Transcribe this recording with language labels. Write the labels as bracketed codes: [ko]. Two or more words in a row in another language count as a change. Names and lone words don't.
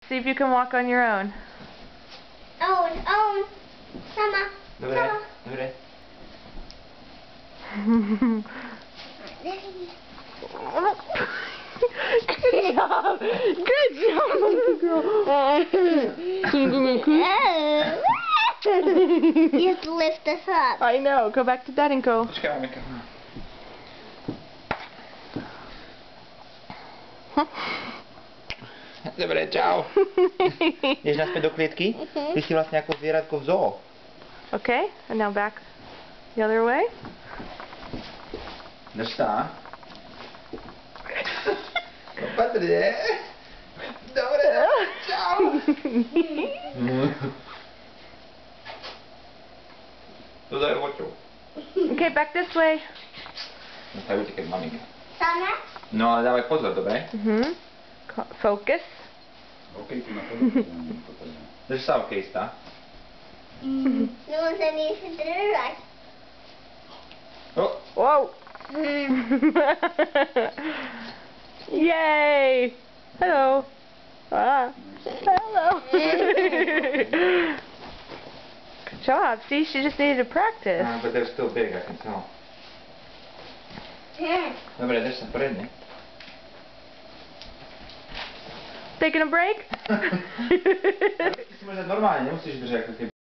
[en] See if you can walk on your own. Own. [sk] Sama. Dobré, dobré. [en] Good job. Good job, little girl. Can you give me a kiss? You have to lift this up. I know. Go back to Dad and go. [sk] Počkej, maminka. Dobré, čau. Jdeš naspäť do klietky? Ty si vlastne ako zvieratko v zoo. [en] Okay, and now back the other way. [sk] Drž sa. Opatrne. Dobre, čau. To daj očou. [en] Okay, back this way. [sk] Nechaj utekať maminka. Sama. No ale dávaj pozor, dobre? [en] Focus. [sk] Drž sa, okejista. [en] No one needs to do it right. Oh. Whoa. Yay. Hello. Ah. Hello. Good job. See, she just needed to practice. But they're still big, I can tell. [sk] Dobre, drž sa poriadne. [en] Taking a break? [sk] Ty si môžeš dať normálne, nemusíš držať ako keby.